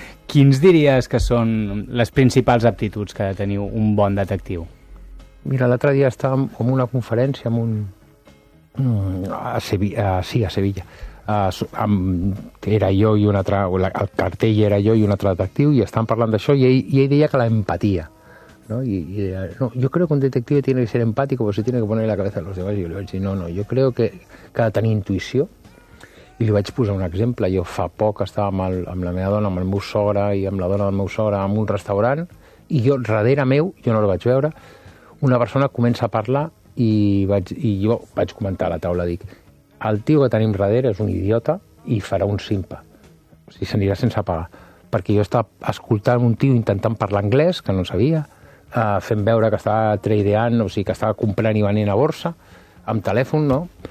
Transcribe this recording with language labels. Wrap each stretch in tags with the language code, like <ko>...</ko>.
<ca>Quins diries que són les principals aptituds que ha de tenir un bon detectiu? Mira, l'altre dia estàvem en una conferència amb un... a Sevilla. Era jo i un altre... El cartell era jo i un altre detectiu i estàvem parlant d'això i ell deia que l'empatia, no?</ca> <es>I deia, no, yo creo que un detective tiene que ser empático porque se tiene que poner en la cabeza de los demás.</es> <ca>I jo li vaig dir,</ca> <es>no, yo creo que</es> <ca>ha de tenir intuïció. I li vaig posar un exemple. Jo fa poc estava amb la meva dona, amb el meu sogre i amb la dona del meu sogre en un restaurant i jo, darrere meu, jo no el vaig veure, una persona comença a parlar i jo vaig comentar a la taula, dic, el tio que tenim darrere és un idiota i farà un simpa, o sigui, s'anirà sense pagar, perquè jo estava escoltant un tio intentant parlar anglès, que no sabia, fent veure que estava tradeant, o sigui, que estava comprant i venent a borsa, amb telèfon, no?</ca>